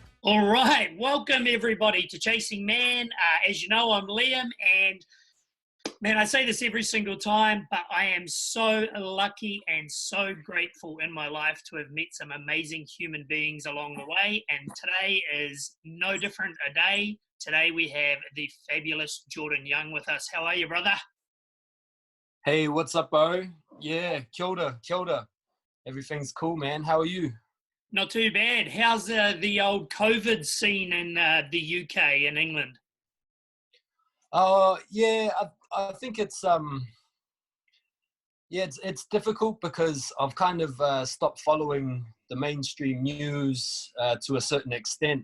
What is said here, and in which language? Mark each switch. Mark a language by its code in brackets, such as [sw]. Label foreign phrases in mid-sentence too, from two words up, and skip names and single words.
[en] All right, welcome everybody to Chasing Man. As you know, I'm Liam, and man, I say this every single time, but I am so lucky and so grateful in my life to have met some amazing human beings along the way, and today is no different a day. Today we have the fabulous Jordan Young with us. How are you, brother? Hey, what's up, bro? Yeah, [mi] kia ora, kia ora. [en] Everything's cool, man. How are you? Not too bad. How's the old COVID scene in the UK and England? Yeah, I think it's it's difficult because I've kind of stopped following the mainstream news to a certain extent.